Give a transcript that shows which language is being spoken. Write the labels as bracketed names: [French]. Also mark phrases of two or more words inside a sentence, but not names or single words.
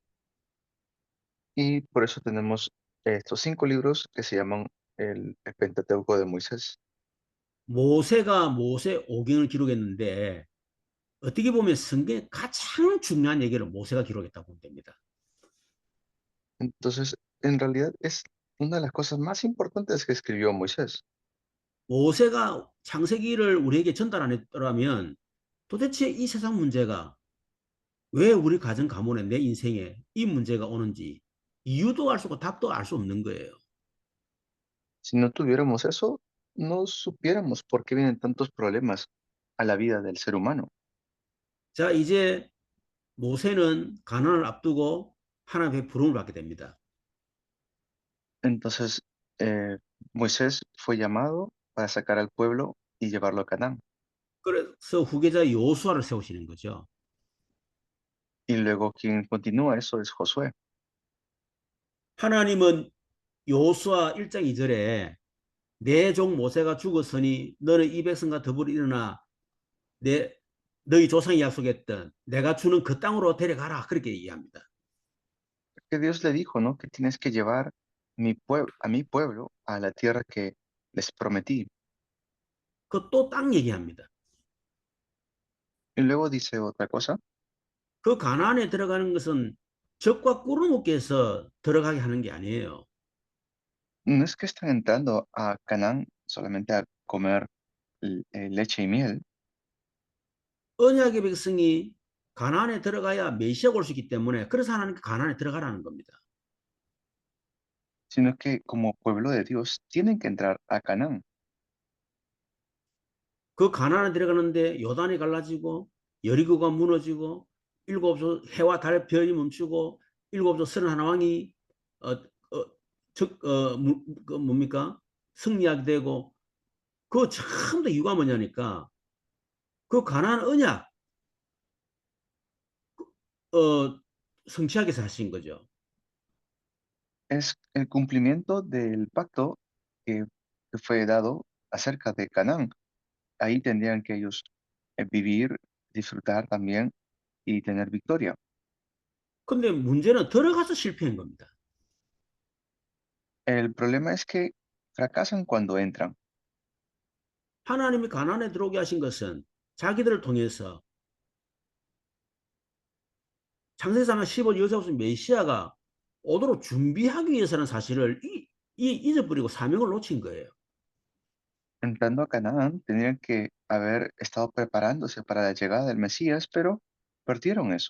[Spanish] Y por eso tenemos estos 5 libros que se llaman el Pentateuco de Moisés. [Korean] 모세가 모세 오경을 기록했는데 어떻게 보면 성경의 가장 중요한 얘기를 모세가 기록했다고 보면 됩니다. [Spanish] Entonces, en realidad es una de las cosas más importantes que escribió Moisés. [Korean] 모세가 창세기를 우리에게 전달 안 했더라면 도대체 이 세상 문제가 왜 우리 가정 가문에 내 인생에 이 문제가 오는지 이유도 알 수 없고 답도 알 수 없는 거예요. [Spanish] Si no tuviéramos eso, no supiéramos por qué vienen tantos problemas a la vida del ser humano. [Korean] 자, 이제 모세는 가나안을 앞두고 하나님의 부름을 받게 됩니다. [Spanish] Entonces, Moisés fue llamado para sacar al pueblo y llevarlo a Canaán. [Korean] 그래서 후계자 여호수아를 세우시는 거죠. [Spanish] Y luego quien continúa eso es Josué. [Korean] 하나님은 여호수아 1장 2절에 내 종 모세가 죽었으니 너는 이 백성과 더불어 일어나 너희 조상이 약속했던 내가 주는 그 땅으로 데려가라 그렇게 얘기합니다. [Spanish] Que Dios le dijo, ¿no? Que tienes que llevar a mi pueblo a la tierra que les prometí. [Korean] 그 또 땅 얘기합니다. [Spanish] Y luego dice otra cosa, [Korean] 그 가나안에 들어가는 것은 적과 꿀을 먹기 위해서 들어가게 하는 게 아니에요. [Spanish] no es que están entrando a Canaán solamente a comer leche y miel, [Korean] 언약의 백성이 가나안에 들어가야 메시아가 올 수 있기 때문에 그래서 하나님께 가나안에 들어가라는 겁니다. [Spanish] sino que como pueblo de Dios tienen que entrar a Canaán. [Korean] 그 가나안에 들어가는데 요단이 갈라지고 여리고가 무너지고 일곱 해와 달 별이 멈추고 일곱 서른 하나 왕이 뭡니까 승리하게 되고 그 전부 다 이유가 뭐냐니까 그 가나안 언약 성취하기 위해서 하신 거죠. [Spanish] Es el cumplimiento del pacto que fue dado acerca de Canaán. Ahí tendrían que ellos vivir, disfrutar también y tener victoria. [Korean] 근데 문제는 들어가서 실패한 겁니다. [Spanish] El problema es que fracasan cuando entran. [Korean] 하나님이 가나안에 들어오게 하신 것은 자기들을 통해서 창세기상 15절 여기서 메시아가 오도록 준비하기 위해서는 사실을 잊어버리고 사명을 놓친 거예요. [Spanish] Entrando a Canaán, tenían que haber estado preparándose para la llegada del Mesías, pero perdieron eso.